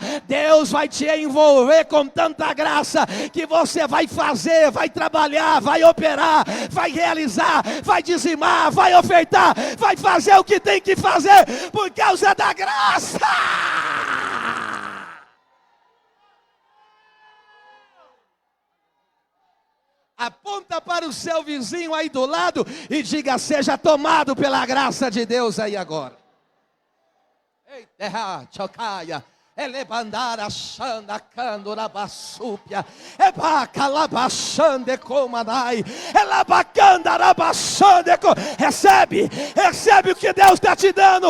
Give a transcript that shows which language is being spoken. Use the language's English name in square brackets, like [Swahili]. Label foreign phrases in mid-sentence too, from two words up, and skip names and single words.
[Portuguese] Deus vai te envolver com tanta graça que você vai fazer, vai trabalhar, vai operar, vai realizar, vai dizimar, vai ofertar, vai fazer o que tem que fazer por causa da graça. Aponta para o seu vizinho aí do lado e diga: seja tomado pela graça de Deus aí agora. Eita, chocaia. Elebandara xanda candora basúpia. Ebacalabachande comanai. Elabacandarabaxande. Recebe o que Deus está te dando.